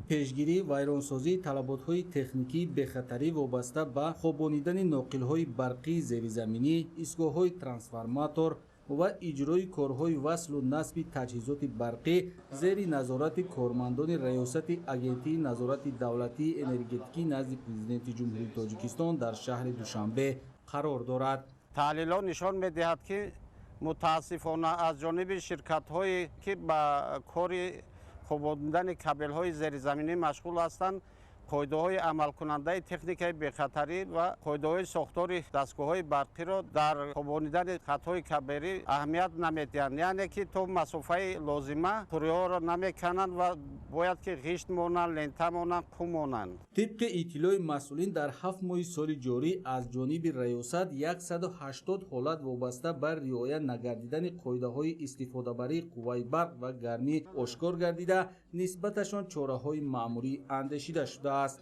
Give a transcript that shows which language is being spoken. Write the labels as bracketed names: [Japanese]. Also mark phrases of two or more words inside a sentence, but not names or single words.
[Tajik] پیشگیری ویرانسازی طلبات‌های تکنیکی به خطری وابسته به خوابانیدن ناقل‌های برقی زیرزمینی، ایستگاه‌های ترانسفورماتور و اجرای کارهای وصل و نصب تجهیزات برقی زیر نظارت کارمندان ریاست اگنتی نظارت دولتی انرژتیکی نزد پرزیدنت جمهوری تاجیکستان در شهر دوشنبه قرار دارد. تحلیلات نشان می‌دهد که متاسفانه از جانب شرکت‌هایی که با کار خواباندن کابل‌های زیرزمینی مشغول هستند қоидаҳои амалкунандаи техникаи бехатарӣ ва қоидаҳои сохтори дастгоҳҳои барқиро дар хобонидани хатҳои каберӣ аҳамият намедиҳанд, яъне ки то масофаи лозима қуриҳоро намекананд ва бояд ки ғишт монанд, лента монанд, қум монанд. طبق اطلاع مسئولین در 7 ماه سال جاری از جانب ریاست 180 حالت وابسته بر رعایت نگردیدن قاعده‌های استفاده بری قوه برق و گرمی آشکار گردیده نسبتشان چاره‌های مأموری اندیشیده شده است.